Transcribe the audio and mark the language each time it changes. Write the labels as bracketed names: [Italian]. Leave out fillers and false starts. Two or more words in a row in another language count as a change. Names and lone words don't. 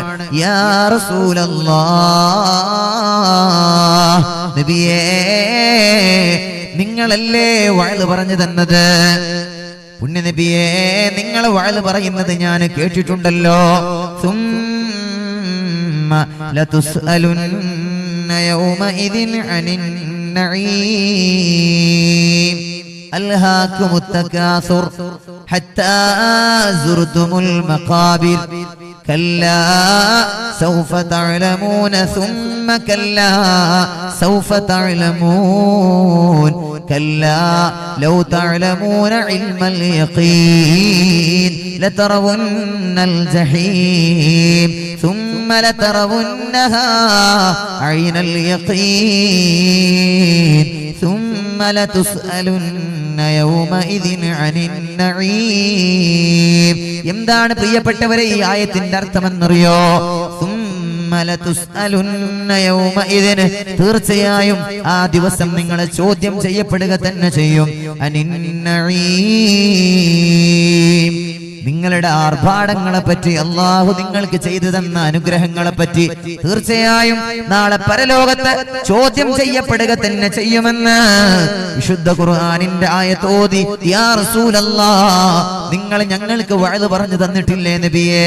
[Arabic] يا رسول الله, [Malayalam] നബിയേ നിങ്ങളല്ലേ വഅദ് പറഞ്ഞു തന്നത്, പുണ്യ നബിയേ നിങ്ങൾ വഅദ് പറയുന്നത് ഞാൻ കേട്ടിട്ടുണ്ടല്ലോ. [Arabic] ثم لتسألن يومئذ عن النعيم ألهاكم التكاثر حتى زرتم المقابر كلا سوف تعلمون ثم كلا سوف تعلمون كلا لو تعلمون علم اليقين لترون الجحيم ثم لترونها عين اليقين ثم لتسألن يومئذ عن النعيم. [Malayalam] എന്താണ് പ്രിയപ്പെട്ടവരെ ഈ ആയത്തിന്റെ അർത്ഥമെന്നറിയോ? തീർച്ചയായും ആ ദിവസം നിങ്ങളെ ചോദ്യം ചെയ്യപ്പെടുക തന്നെ ചെയ്യും. നിങ്ങളുടെ ആർഭാടങ്ങളെ പറ്റി, അള്ളാഹു നിങ്ങൾക്ക് ചെയ്തു തന്ന അനുഗ്രഹങ്ങളെ പറ്റി തീർച്ചയായും നാളെ പരലോകത്ത് ചോദ്യം ചെയ്യപ്പെടുക തന്നെ ചെയ്യുമെന്ന് വിശുദ്ധ ഖുർആനിന്റെ ആയത്തോതി, [Arabic] يا رسول الله [Malayalam] നിങ്ങൾ ഞങ്ങൾക്ക് വഅദ് പറഞ്ഞു തന്നിട്ടില്ലേ നബിയേ?